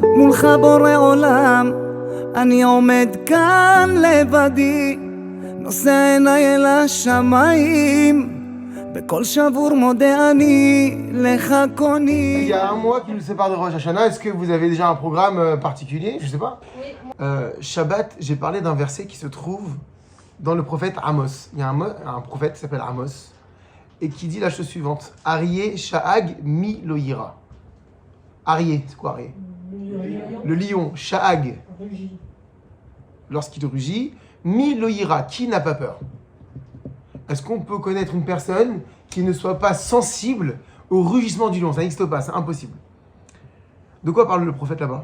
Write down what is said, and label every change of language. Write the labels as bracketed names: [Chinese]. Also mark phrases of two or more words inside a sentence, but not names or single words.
[Hebrew] מולך בורא עולם, אני עומד כאן לבדי, נושא עיניי אל השמיים, בכל שבור מודה אני לך קוני. [French] Il y a un mois qui nous sépare de Rosh Hashanah. Est-ce que vous avez déjà un programme particulier? Je sais pas. Shabbat, j'ai parlé d'un verset qui se trouve dans le prophète Amos. Il y a un prophète qui s'appelle Amos et qui dit la chose suivante: [Hebrew] אריה שאג מי לא יירא. [French] Aryeh, c'est quoi Aryeh? Le lion, Sha'ag, lorsqu'il rugit, [Hebrew] מי לא יירא, [French] qui n'a pas peur? Est-ce qu'on peut connaître une personne qui ne soit pas sensible au rugissement du lion? Ça n'existe pas, c'est impossible. De quoi parle le prophète là-bas?